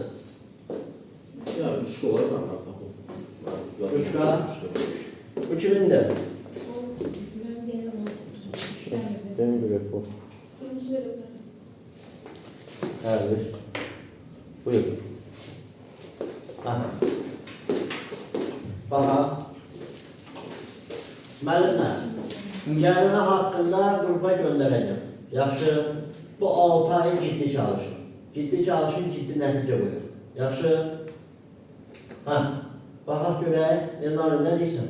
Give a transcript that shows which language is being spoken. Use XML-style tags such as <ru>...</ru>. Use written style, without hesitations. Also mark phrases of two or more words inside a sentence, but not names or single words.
<az>Ya 3 dolar var tapım. 3 dolar. Bu kimindir?</az> <tr>Benim göre bu. Evet. Buyur. Aha. Baha.</tr> <az>Müəllimlər, gəlmə haqqında qrupa göndərəcəm. Yaxşı, bu 6 ay ciddi çalışın. Ciddi çalışın, ciddi nəticə qoyun. Yaxşı. Hə, baxaq görək, Elnarı nə deyirsən?</az>